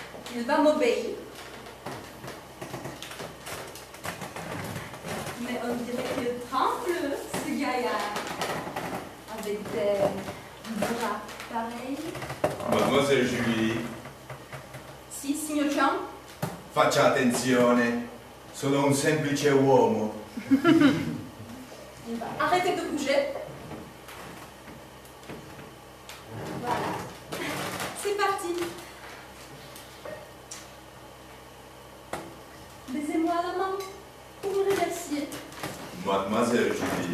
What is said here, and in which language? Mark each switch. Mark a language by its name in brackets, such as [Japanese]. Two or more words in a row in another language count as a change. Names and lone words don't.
[French] Il va m'obéir. Mais on dirait qu'il tremble, ce gaillard, avec des bras pareils. Mademoiselle Julie, [Italian] Si, signor Chang, faccia attenzione. Sono un semplice uomo. [French] il va arrêter de bouger. Voilà. C'est parti. Baisez-moi la main pour me remercier. Mademoiselle Julie,